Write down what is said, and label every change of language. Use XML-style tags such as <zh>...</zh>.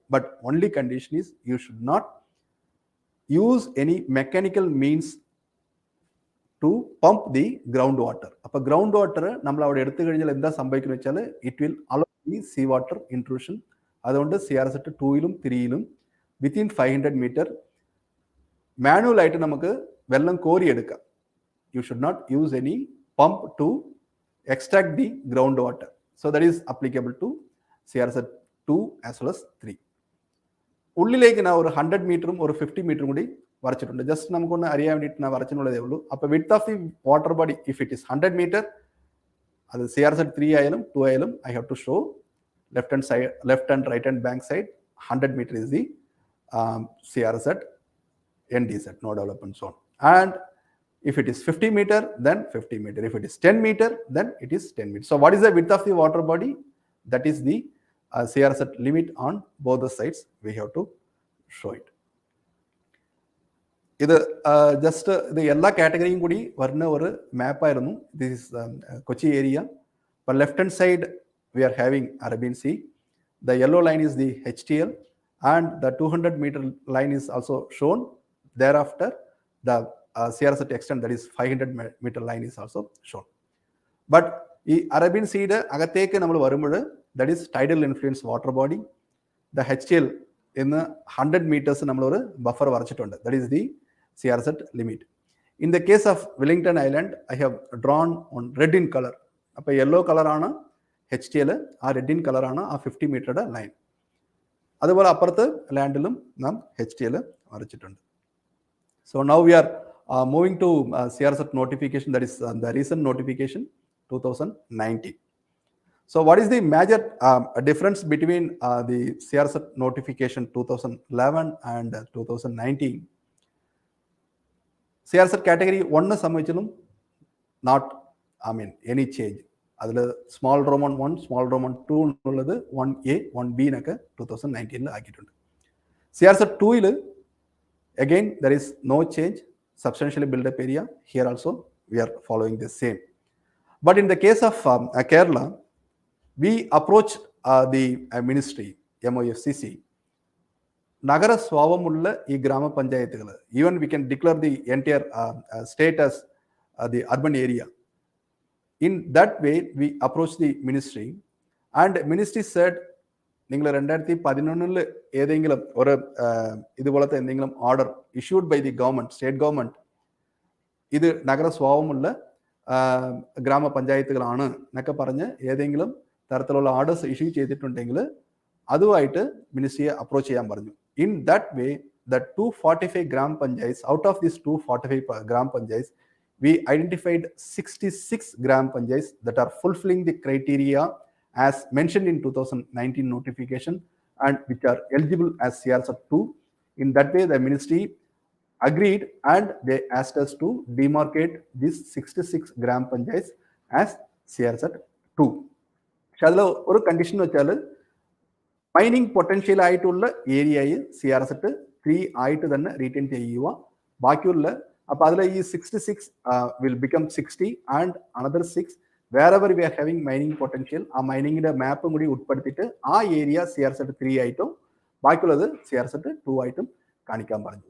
<en>But only condition is you should not use any mechanical means to pump the ground water.</en> <ml>അപ്പോൾ ground water നമ്മൾ അവിടെ എടുത്തു കഴിഞ്ഞാൽ എന്താ സംഭവിക്കുന്നത് വെച്ചാൽ</ml> <en>It will allow the sea water intrusion.</en> <ml>അതുകൊണ്ട് CRZ 2 3 വിത്തിൻ 500 meter മാനുവലായിട്ട് നമുക്ക് വെള്ളം കോരിയെടുക്കാം.</ml> <en>You should not use any pump to extract the groundwater. So that is applicable to CRZ 2 as well as 3.</en> <ml>ഉള്ളിലേക്ക് ഞാൻ ഒരു 100 meter ഒരു 50 meter കൂടി വരച്ചിട്ടുണ്ട്.</ml> <en>just</en> <ml>നമുക്കൊന്ന് അറിയാൻ വേണ്ടിയിട്ട് ഞാൻ വരച്ചിട്ടുള്ളതേ ഉള്ളൂ.</ml> <en>അപ്പോൾ width of the water body if it is 100 meter,</en> <ml>അത് CRZ 3 ആയാലും 2 ആയാലും</ml> <en>I have to show left and right and bank side 100 meter is the CRZ NDZ, no development zone. And if it is 50 meter, then 50 meter. If it is 10 meter, then it is 10 meter. So what is the width of the water body? That is the CRZ limit on both the sides. We have to show it.</en> <ml>ഇത് just ഇത് എല്ലാ കാറ്റഗറിയും കൂടി വരുന്ന ഒരു മാപ്പായിരുന്നു.</ml> <en>This is Kochi area. അപ്പോൾ left hand side we are having Arabian sea. The yellow line is the HTL and the 200 meter line is also shown. Thereafter the CRZ extent, that is 500 meter line is also shown.</en> <ml>But ഈ അറബിയൻ സീയുടെ അകത്തേക്ക് നമ്മൾ വരുമ്പോൾ</ml> <en>That is tidal influence water body.</en> <ml>The HTL എന്ന് 100 meters നമ്മളൊരു buffer വരച്ചിട്ടുണ്ട്. That is the CRZ limit. In the case of Wellington island I have drone on red in colour. അപ്പോൾ yellow കളറാണ് HTL, ആ റെഡ് ഇൻ കളറാണ് ആ 50 meter line. അതുപോലെ അപ്പുറത്ത് ലാൻഡിലും നാം HTL വരച്ചിട്ടുണ്ട്.</ml> <en>So now we are moving to CRZ notification, that is the recent notification 2019. So what is the major difference between the CRZ notification 2011 and 2019? CRZ category 1 സംബന്ധിച്ചും not any change.</en> <ml>അതിൽ small Roman 1, small Roman 2 എന്നുള്ളത് 1A 1B എന്നൊക്കെ 2019 ആക്കിയിട്ടുണ്ട്.</ml> <en>CRZ 2 again there is no change. Substantially built up area. Here also we are following the same. But in the case of Kerala, we approached the ministry, MOFCC,</en> <ml>നഗര സ്വാവമുള്ള ഈ ഗ്രാമപഞ്ചായത്തുകൾ,</ml> <en>Even we can declare the entire state as the urban area. In that way we approach the ministry and ministry said,</en> <ml>നിങ്ങൾ 2011 ഏതെങ്കിലും ഒരു ഇതുപോലത്തെ എന്തെങ്കിലും</ml> <en>order issued by the government,</en> <ml>state government, ഇത് നഗര സ്വാവമുള്ള ഗ്രാമപഞ്ചായത്തുകളാണ് എന്നൊക്കെ പറഞ്ഞ് ഏതെങ്കിലും തരത്തിലുള്ള ഓർഡേഴ്സ് ഇഷ്യൂ ചെയ്തിട്ടുണ്ടെങ്കിൽ അതുമായിട്ട് മിനിസ്ട്രിയെ അപ്രോച്ച് ചെയ്യാൻ പറഞ്ഞു.</ml> <en>In that way, the 245 gram panchayats, out of these 245 gram panchayats, we identified 66 gram panchayats that are fulfilling the criteria as mentioned in 2019 notification and which are eligible as CRZ 2. In that way, the ministry agreed and they asked us to demarcate these 66 gram panchayats as CRZ 2.</en> <ml>പക്ഷെ അതിൽ ഒരു condition വെച്ചാൽ mining potential ആയിട്ടുള്ള ഏരിയയെ CRZ 3 ആയിട്ട് തന്നെ retain ചെയ്യുക. ബാക്കിയുള്ള അപ്പോൾ അതിൽ ഈ 66</ml> <en>will become 60 and another 6 wherever we are having mining potential,</en> <ml>ആ മൈനിങ്ങിന്റെ മാപ്പും കൂടി ഉൾപ്പെടുത്തിയിട്ട് ആ ഏരിയ CRZ 3 ആയിട്ടും ബാക്കിയുള്ളത് CRZ 2 ആയിട്ടും കാണിക്കാൻ പറഞ്ഞു.</ml>